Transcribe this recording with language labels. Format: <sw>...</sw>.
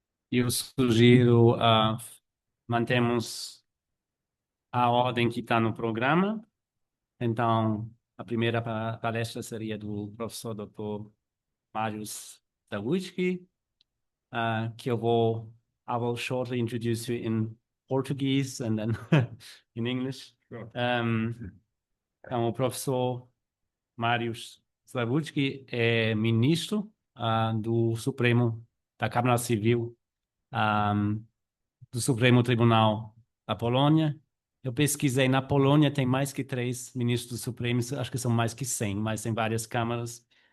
<pt>Eu sugiro mantemos a ordem que está no programa. Então, a primeira palestra seria do professor Dr.</pt> <en>Mariusz Załucki, que I will shortly introduce you in Portuguese and then in English. Sure.</en> <pt>Então, o professor Mariusz Załucki é ministro do Supremo, da Câmara Civil do Supremo Tribunal da Polônia. Eu pesquisei, na Polônia tem mais que 3 ministros supremos, acho que são mais que 100, mas tem várias câmaras.</pt>